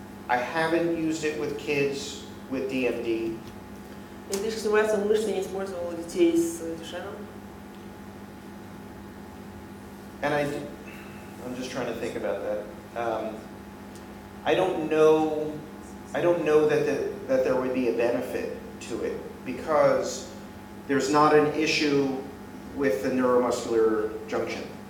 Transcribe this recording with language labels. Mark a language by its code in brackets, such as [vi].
[en] I haven't used it with kids with DMD. [ru] Электрическая стимуляция мышц я не использовала у детей с Дюшеном. [en] And I'm just trying to think about that. I don't know that there would be a benefit to it because there's not an issue with the neuromuscular junction.